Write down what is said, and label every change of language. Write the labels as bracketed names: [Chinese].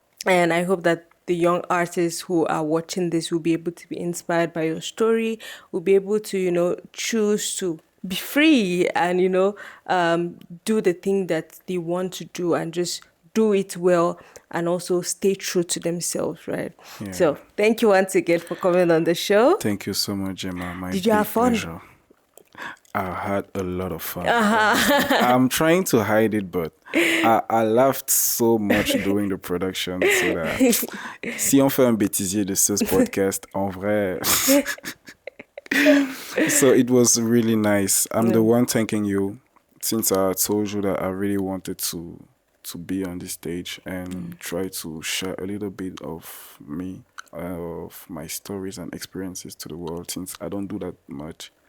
[English] And I hope that the young artists who are watching this will be able to be inspired by your story, will be able to, choose to be free and, do the thing that they want to do and just do it well and also stay true to themselves, right? Yeah. So thank you once again for coming on the show. Thank you so much, Jemma. My Did you big have fun? pleasure. I had a lot of fun. I'm trying to hide it, but I laughed so much during the production. So that [French] si on fait un bêtisier de ce podcast, en vrai. [English] So it was really nice. I'm the one thanking you, since I told you that I really wanted to be on this stage and try to share a little bit of me, of my stories and experiences to the world, since I don't do that much.